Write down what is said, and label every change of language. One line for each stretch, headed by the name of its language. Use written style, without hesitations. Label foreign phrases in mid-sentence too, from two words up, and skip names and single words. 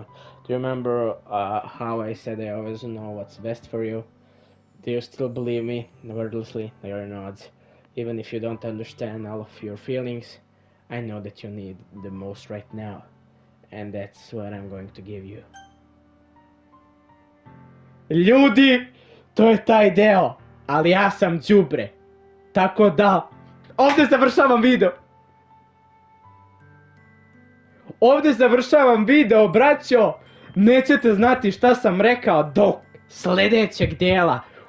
English: Do you remember how I said I always know what's best for you? Do you still believe me? Wordlessly, Larry nods. Even if you don't understand all of your feelings, I know that you need the most right now. And that's what I'm going to give you.
Serbian: Ljudi, to je taj deo, ali ja sam đubre. Tako da, ovdje završavam video. Ovdje završavam video, braćo. Nećete znati šta sam rekao do sljedećeg dijela.